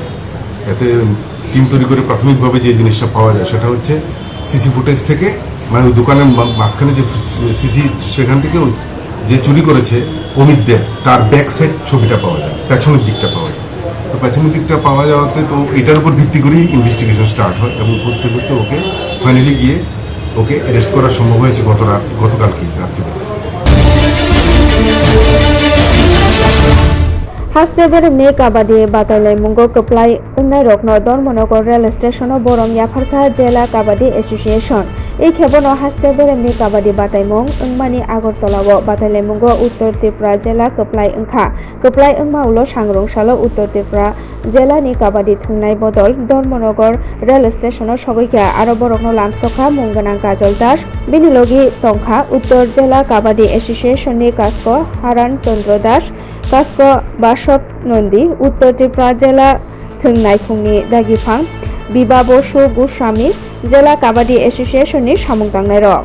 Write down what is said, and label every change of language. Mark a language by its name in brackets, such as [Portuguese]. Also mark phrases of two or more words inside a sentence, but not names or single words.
[Bangla] এতে টিম তৈরি করে প্রাথমিকভাবে যে জিনিসটা পাওয়া যায় সেটা হচ্ছে [English] CC footage [Bangla] থেকে, মানে ওই দোকানের মাঝখানে যে সিসি সেখান থেকে যে চুরি করেছে অমিত দেব তার [English] back side [Bangla] ছবিটা পাওয়া যায়, পেছনের দিকটা পাওয়া যায়। তো পেছনের দিকটা পাওয়া যাওয়াতে তো এটার উপর ভিত্তি করেই [English] investigation start [Bangla] হয় এবং খুঁজতে খুঁজতে ওকে ফাইনালি গিয়ে ওকে অ্যারেস্ট করা সম্ভব হয়েছে গতকালকে রাত্রিবেলা। [Kok Borok] हास्टेबर मे काबाडी बादायलाय मुंगो कप्लाय उन्नाय रकनो धर्मनगर [English] rail station [Kok Borok] बरम याफारखा जिला काबाडी एसोसिएशन এই খেবনো হাস্তেবের মে কাবাডি বাতাইমং ওংমানি আগরতলাও বাতাইলাই মুঙ্গো উত্তর ত্রিপুরা জেলা কপ্লাই ওংমা উলো সাংরংসালো উত্তর ত্রিপুরা জেলানি কাবাডি থুংনাই বদল ধর্মনগর [English] rail station [Kok Borok] সগৈকা আরো বরকনো লামসখা মুঙ্গনাং কাজল দাস বিনিলগি তংখা উত্তর জেলা কাবাডি এসোসিয়েশননি কাস্ক হারান চন্দ্র দাস কাস্ক বাসব নন্দী উত্তর ত্রিপুরা জেলা থুংনাইখুংনি দাগিফাং বিবা বসু গোস্বামী জেলা কাবাডি এসোসিয়েশননি সামুং তাংনাই রক